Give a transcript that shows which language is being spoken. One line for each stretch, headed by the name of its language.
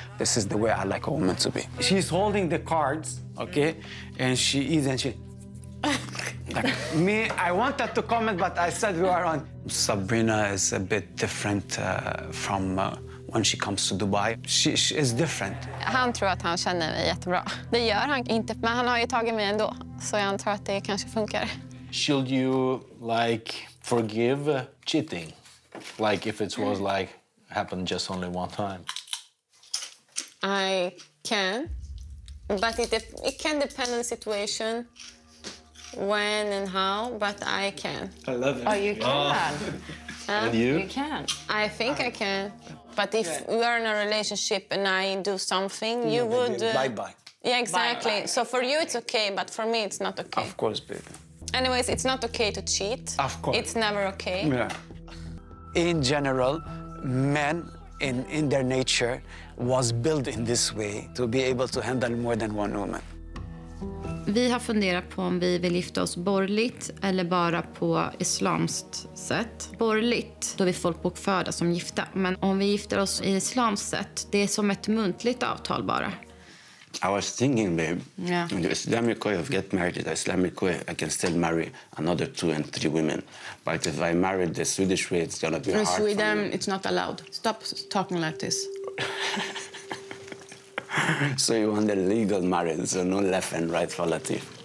English: This is the way I like a woman to be. She's holding the cards, okay? And she is, and she... Like me, I wanted to comment, but I said we are on. Sabrina is a bit different from when she comes to Dubai. She is different.
Swedish: Han tror att han känner mig jättebra. Det gör han inte, men han har ju tagit mig ändå. Så jag antar att det kanske funkar.
English: Should you, like, forgive cheating? Like, if it was, like, happened just only one time? I can, but it can depend on the situation. When and how, but I can. I love it. Oh, you can. And you? You can. I think I can. But if we are in a relationship and I do something, you would... Bye-bye. Yeah, exactly. Bye-bye. So for you, it's okay, but for me, it's not okay. Of course, baby. Anyways, it's not okay to cheat. Of course. It's never okay. Yeah. In general, men in their nature was built in this way to be able to handle more than one woman.
Swedish: Vi har funderat på om vi vill gifta oss borgerligt eller bara på islamskt sätt. Borgerligt, då vi folk bokförda som gifta. Men om vi gifter oss i islamskt sätt, det är som ett muntligt avtal bara.
English: I was thinking, babe, Yeah. in the Islamic way of get married, the Islamic way, I can still marry another 2 and 3 women. But if I married the Swedish way, it's gonna be hard for me. It's not allowed. Stop talking like this. So you want the legal marriage, so no left and right for Latif.